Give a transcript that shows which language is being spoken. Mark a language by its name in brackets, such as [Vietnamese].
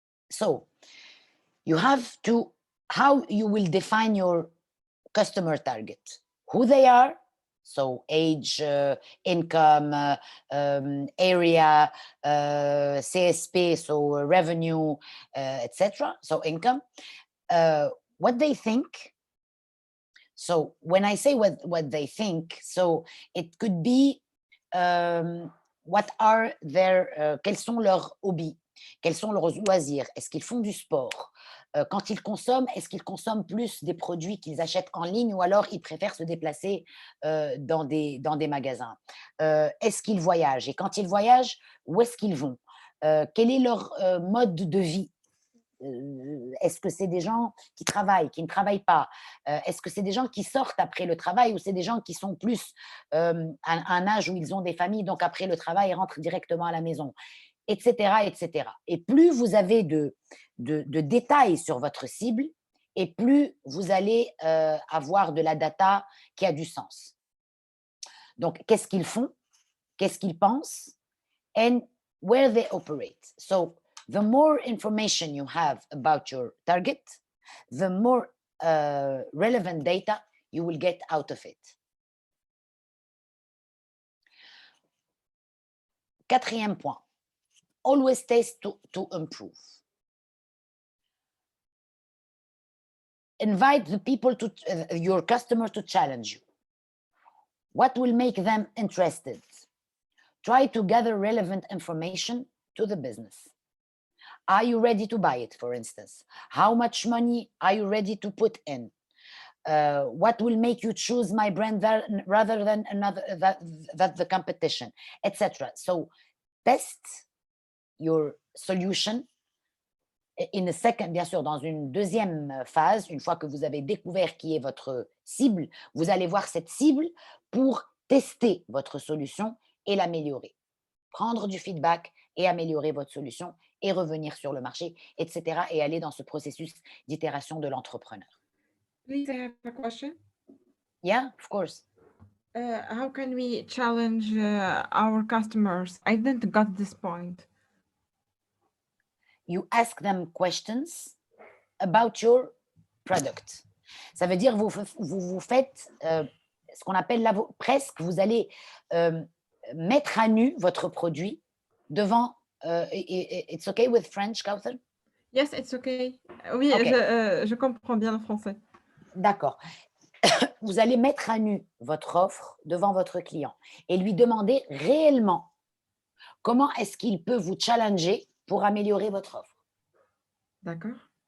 [English] So you have to, how you will define your customer target, who they are, so age, income, area, CSP, so revenue, etc. So income, what they think. So when I say what they think, so it could be what are their, [French] quels sont leurs hobbies, quels sont leurs loisirs, est-ce qu'ils font du sport? Quand ils consomment, est-ce qu'ils consomment plus des produits qu'ils achètent en ligne ou alors ils préfèrent se déplacer dans des magasins? Est-ce qu'ils voyagent? Et quand ils voyagent, où est-ce qu'ils vont? Quel est leur mode de vie? Est-ce que c'est des gens qui travaillent, qui ne travaillent pas? Est-ce que c'est des gens qui sortent après le travail ou c'est des gens qui sont plus à un âge où ils ont des familles, donc après le travail, ils rentrent directement à la maison, etc., etc. Et plus vous avez de détails sur votre cible, et plus vous allez avoir de la data qui a du sens. Donc, qu'est-ce qu'ils font? Qu'est-ce qu'ils pensent? [English] And where they operate. So, the more information you have about your target, the more relevant data you will get out of it. [French] Quatrième point, [English] always taste to improve. Invite the people to your customer to challenge you. What will make them interested? Try to gather relevant information to the business. Are you ready to buy it, for instance? How much money are you ready to put in? What will make you choose my brand rather than another, that the competition, etc. So test your solution in a second, [French] bien sûr, dans une deuxième phase, une fois que vous avez découvert qui est votre cible, vous allez voir cette cible pour tester votre solution et l'améliorer. Prendre du feedback et améliorer votre solution et revenir sur le marché, etc. et aller dans ce processus d'itération de l'entrepreneur. [English] Please, I have a question. Yeah, of course. How can we challenge our customers? I didn't get this point. You ask them questions about your product. [French] Ça veut dire vous faites ce qu'on appelle presque, vous allez mettre à nu votre produit devant. [English] It's okay with French, Kauthar? Yes, it's okay. Oui, okay. [French] Je comprends bien le français. D'accord. Vous allez mettre à nu votre offre devant votre client et lui demander réellement comment est-ce qu'il peut vous challenger pour améliorer votre offre. D'accord.